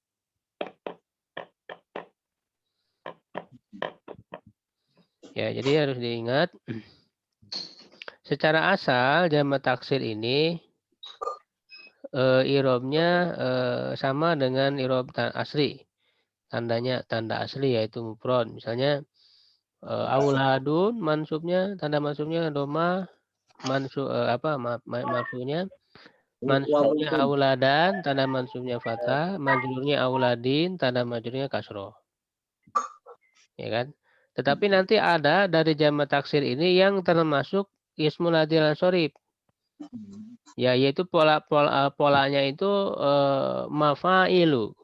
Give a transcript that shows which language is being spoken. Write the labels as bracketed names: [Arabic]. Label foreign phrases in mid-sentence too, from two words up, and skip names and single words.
[Indonesian] Ya, jadi harus diingat. Secara asal jama taksir ini irobnya sama dengan irob asli. Tandanya tanda asli yaitu mufrad. Misalnya auladun mansubnya tanda mansubnya doma mansubnya auladan tanda mansubnya fathah, majrurnya auladin tanda majrurnya kasroh. Ya kan? Tetapi nanti ada dari jama taksir ini yang termasuk ismul ladzi lan sorib. Ya, yaitu polanya itu mafailu.